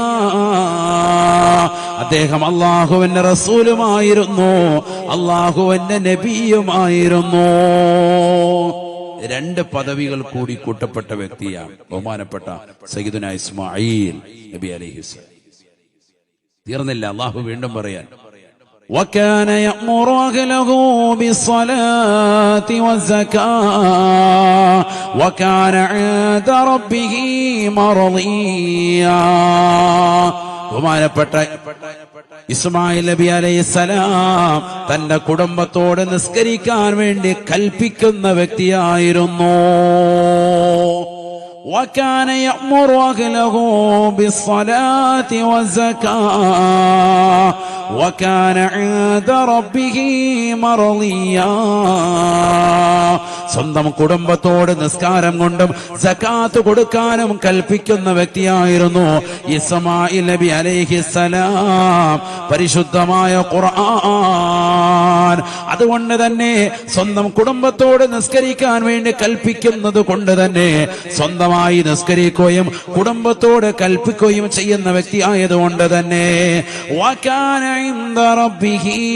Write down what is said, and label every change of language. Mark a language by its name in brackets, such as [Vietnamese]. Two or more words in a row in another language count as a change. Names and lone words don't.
[Malayalam] അദ്ദേഹം അല്ലാഹുവിന്റെ റസൂലുമായിരുന്നു, അല്ലാഹുവിന്റെ നബിയുമായിരുന്നു. രണ്ട് പദവികൾ കൂടി കൂട്ടപ്പെട്ട വ്യക്തിയാണ് ബഹുമാനപ്പെട്ട സയ്യിദുനാ ഇസ്മായിൽ നബി അലൈഹിസ്സലാം. തീർന്നില്ല, അല്ലാഹു വീണ്ടും പറയാൻ [Arabic] وكان يأمر أهله بالصلاة والزكاة وكان عند ربه مرضيا. [Malayalam] ബഹുമാനപ്പെട്ട ഇസ്മായിൽ നബി അലൈഹിസ്സലാം തന്റെ കുടുംബത്തോട് നിസ്കരിക്കാൻ വേണ്ടി കൽപ്പിക്കുന്ന വ്യക്തിയായിരുന്നു. [Arabic] وكان يأمر أهله بالصلاة والزكاة وكان عند ربه مرضيا. [Malayalam] സ്വന്തം കുടുംബത്തോട് നിസ്കാരം കൊണ്ടും സകാത്ത് കൊടുക്കാനും കൽപ്പിക്കുന്ന വ്യക്തിയായിരുന്നു ഇസ്മായിൽ നബി അലൈഹിസ്സലാം. പരിശുദ്ധമായ ഖുർആൻ അതുകൊണ്ട് തന്നെ സ്വന്തം കുടുംബത്തോട് നിസ്കരിക്കാൻ വേണ്ടി കൽപ്പിക്കുന്നത് കൊണ്ട് തന്നെ സ്വന്തമായി നിസ്കരിക്കുകയും കുടുംബത്തോട് കൽപ്പിക്കുകയും ചെയ്യുന്ന വ്യക്തി ആയതുകൊണ്ട് തന്നെ [Arabic] وكان عند ربه